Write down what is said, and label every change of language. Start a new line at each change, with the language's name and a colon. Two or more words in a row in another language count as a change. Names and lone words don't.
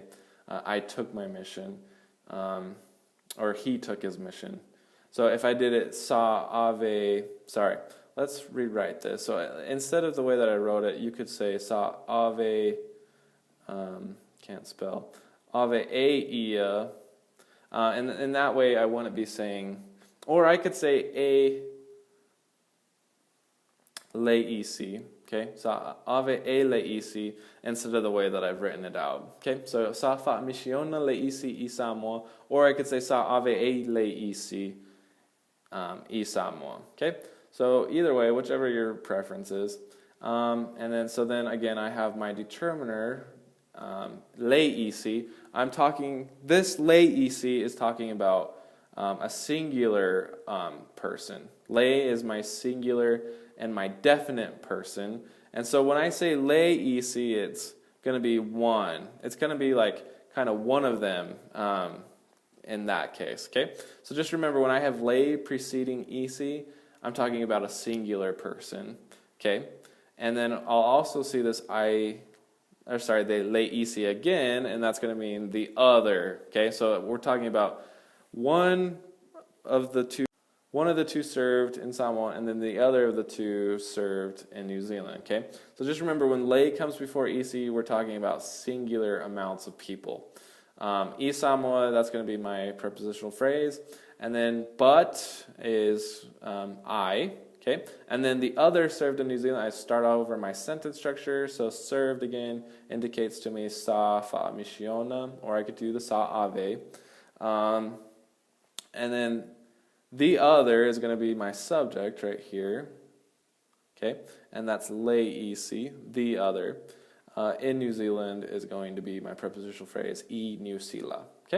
English: I took my mission, or he took his mission. So if I did it
Samoan: sa ave,
English: let's rewrite this. So instead of the way that I wrote it, you could say
Samoan: sa ave,
English: can't spell,
Samoan: ave e ia,
English: and in that way I wouldn't be saying, or I could say a leisi. Okay, so
Samoan: ave e leisi
English: instead of the way that I've written it out. Okay, so
Samoan: sa fa misiona leisi i Samoa,
English: or I could say
Samoan: sa ave e leisi i Samoa.
English: Okay, so either way, whichever your preference is. And then again, I have my determiner, leisi. This leisi is talking about a singular person. Le is my singular and my definite person. And so when I say leisi, it's going to be one. It's going to be like kind of one of them in that case. Okay? So just remember, when I have le preceding isi, I'm talking about a singular person. Okay? And then I'll also see this the leisi again, and that's going to mean the other. Okay? So we're talking about one of the two served in Samoa, and then the other of the two served in New Zealand. Okay, so just remember, when lei comes before EC, we're talking about singular amounts of people.
Samoan: E Samoa,
English: that's going to be my prepositional phrase, and then but is I. Okay, and then the other served in New Zealand, I start over my sentence structure. So served again indicates to me
Samoan: sa fa misiona,
English: or I could do the
Samoan: sa ave,
English: and then the other is going to be my subject right here, okay, and that's leisi, the other. In New Zealand is going to be my prepositional phrase, I New Zealand, okay?